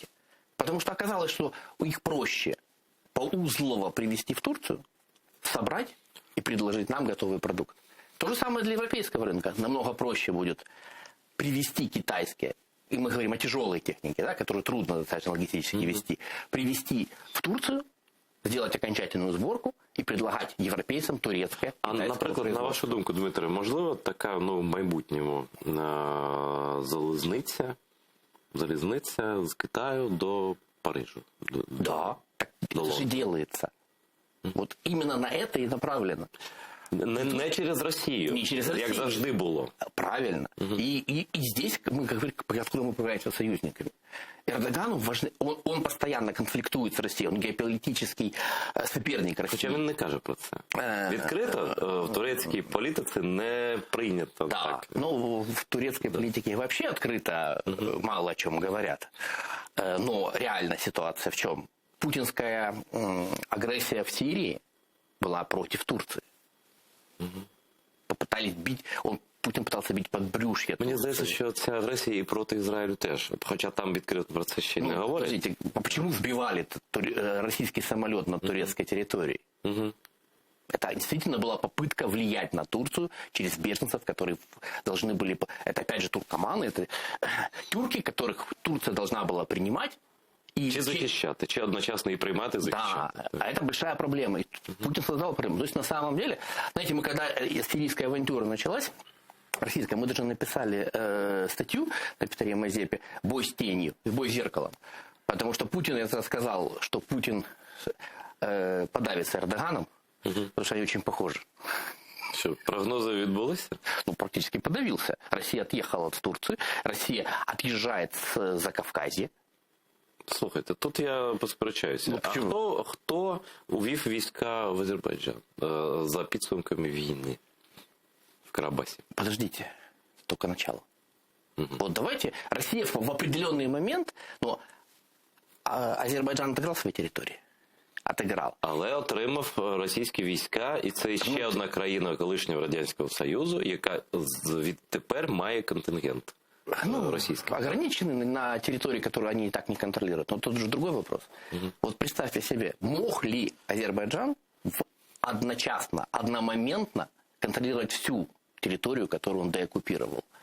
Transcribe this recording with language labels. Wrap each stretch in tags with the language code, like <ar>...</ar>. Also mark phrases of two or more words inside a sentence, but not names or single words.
<ru>Потому что оказалось, что их проще поузлово привезти в Турцию, собрать и предложить нам готовый продукт. То же самое для европейского рынка. Намного проще будет привезти китайские, и мы говорим о тяжелой технике, да, которую трудно достаточно логистически везти, привезти в Турцию, сделать окончательную сборку</ru> <uk>і предлагати європейцям турецьке. А, наприклад, на вашу думку, Дмитре, можливо така в майбутньому залізниця з Китаю до Парижу?</uk> <ru>Да, так это же делается. Вот именно на это и направлено.</ru> <uk>Не через Росію,</uk> <ru>Не через Россию.</ru> <uk>як завжди було. Правильно.</uk> <ru>И здесь мы говорим, откуда мы появляемся союзниками. Эрдогану важно, он постоянно конфликтует с Россией, он геополитический соперник России.</ru> <uk>Хоча він не каже про це. Відкрито в турецькій політиці не прийнято</uk> <ru>Да, так. ну в турецкой политике вообще открыто мало о чем говорят. Но реальная ситуация в чем? Путинская агрессия в Сирии была против Турции. Попытались бить, Путін пытался бить подбрюшье.</ru> <uk>Мені здається, що ця агресія і проти Ізраїлю теж. Хоча там відкрито про це ще не говорять.</uk> <ru>Подождите, почему сбивали российский самолет на турецкой территории? Это действительно была попытка влиять на Турцию через беженцев, которые должны были... Это опять же туркоманы, это турки, которых Турция должна была принимать. Чи захищати, чи одночасно і приймати, захищати. Да, а это большая проблема. И Путин создал проблему. То есть на самом деле, знаете, мы когда сирийская авантюра началась, российская, мы даже написали статью на Петре Мазепе «Бой с тенью», «Бой с зеркалом». Потому что Путин, я сказал, что Путин подавится Эрдоганом, потому что они очень похожи.</ru> <uk>Що, прогнози відбулися? Ну,</uk> <ru>практически подавился. Россия отъехала от Турции, Россия отъезжает с Закавказья.</ru> <uk>Слухайте, тут я посперечаюся. Ну, а хто увів війська в Азербайджан за підсумками війни в Карабасі?</uk> <ru>Подождите, только начало. Вот давайте, Россия в определенный момент, но Азербайджан отыграл свои территории? Отыграл.</ru> <uk>Але отримав російські війська, і це ще одна країна колишнього Радянського Союзу, яка відтепер має контингент.</uk> <ru>Российские. Ограничены на территории, которую они и так не контролируют. Но тут уже другой вопрос. Вот представьте себе, мог ли Азербайджан одномоментно контролировать всю территорию, которую он деоккупировал?</ru>